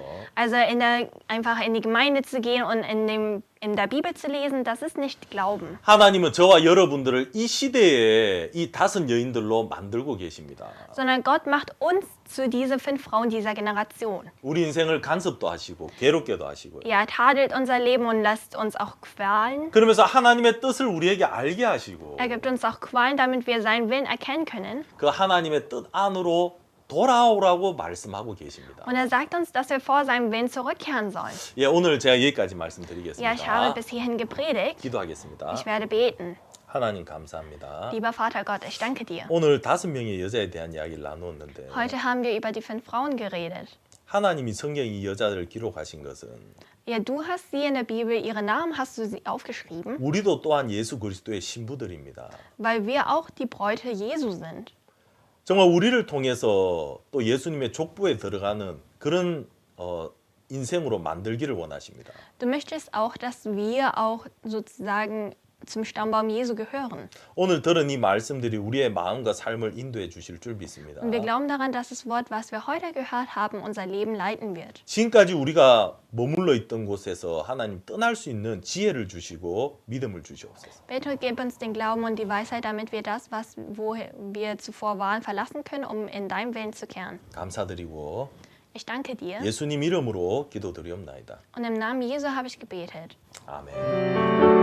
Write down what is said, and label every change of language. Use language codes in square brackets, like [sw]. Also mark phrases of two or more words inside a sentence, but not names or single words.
[de] Also einfach in die Gemeinde zu gehen und in der Bibel zu lesen, das ist nicht Glauben. [ko] 하나님은 저와 여러분들을 이 시대에 이 5 여인들로 만들고 계십니다. [de] Sondern Gott macht uns zu diesen 5 Frauen dieser Generation. [ko] 우리 인생을 간섭도 하시고 괴롭게도 하시고요. [de] Er tadelt unser Leben und lässt uns auch qualen. [ko] 그러면서 하나님의 뜻을 우리에게 알게 하시고 [de] Er gibt uns auch Qualen, damit wir seinen Willen erkennen können. [ko] 그 하나님의 뜻 안으로 돌아오라고 말씀하고 계십니다. [de] Und er sagt uns, dass wir vor seinem Willen zurückkehren sollen. [ko] 예, 오늘 제가 여기까지 [de] Ja, ich habe [ko] 말씀드리겠습니다. [de] bis hierhin gepredigt. [ko] 기도하겠습니다. [de] Ich werde beten. [ko] 하나님 감사합니다. [de] Lieber Vater Gott, ich danke dir. [ko] 오늘 5명의 여자에 대한 이야기를 나누었는데 [de] Heute haben wir über die 5 Frauen geredet. [ko] 하나님이 성경에 이 여자들을 기록하신 것은 [de] Ja, du hast sie in der Bibel, ihre Namen hast du sie aufgeschrieben, [ko] 우리도 또한 예수 그리스도의 신부들입니다. [de] weil wir auch die Bräute Jesu sind. [ko] 정말 우리를 통해서 또 예수님의 족보에 들어가는 그런 인생으로 만들기를 원하십니다. [de] Du möchtest auch, dass wir auch sozusagen zum Stammbaum Jesu gehören. [ko] 오늘 들은 이 말씀들이 우리의 마음과 삶을 인도해 주실 줄 믿습니다. [de] Und wir glauben daran, dass das Wort, was wir heute gehört haben, unser Leben leiten wird. [ko] 지금까지 우리가 머물러 있던 곳에서 하나님 떠날 수 있는 지혜를 주시고 믿음을 주시옵소서. [de] Bitte gib uns den Glauben und die Weisheit, damit wir das, wo wir zuvor waren, verlassen können, um in deinem Willen zu kehren. [ko] 감사드리고 [de] Ich danke dir [ko] 예수님 이름으로 기도드리옵나이다. [de] und im Namen Jesu habe ich gebetet. [ko] 아멘.